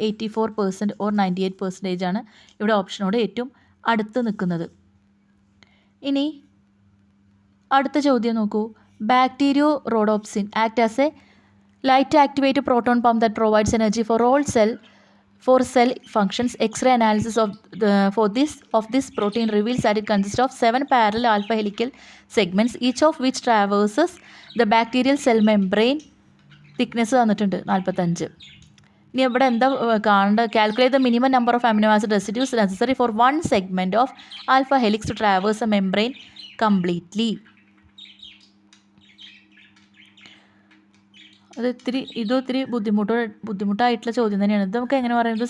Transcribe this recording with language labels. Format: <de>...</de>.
<ml>84% or 98% ആണ് ഇവിടെ ഓപ്ഷനോട് ഏറ്റവും അടുത്ത് നിൽക്കുന്നത്. ഇനി അടുത്ത ചോദ്യം നോക്കൂ.</ml> <en>Bacteriorhodopsin act as a light activate proton pump that provides energy for all cell functions. X-ray analysis of this protein reveals that it consists of 7 parallel alpha helical segments, each of which traverses the bacterial cell membrane.</en> <ml>Thickness തന്നിട്ടുണ്ട് 45. ഇനി ഇവിടെ എന്താ കാണേണ്ടത്?</ml> <en>Calculate the minimum number of amino acid residues necessary for 1 segment of alpha helix to traverse a membrane completely.</en> <ml>അത് ഇതൊത്തിരി ബുദ്ധിമുട്ടായിട്ടുള്ള ചോദ്യം തന്നെയാണ്. ഇത് നമുക്ക് എങ്ങനെ പറയുന്നത്?</ml>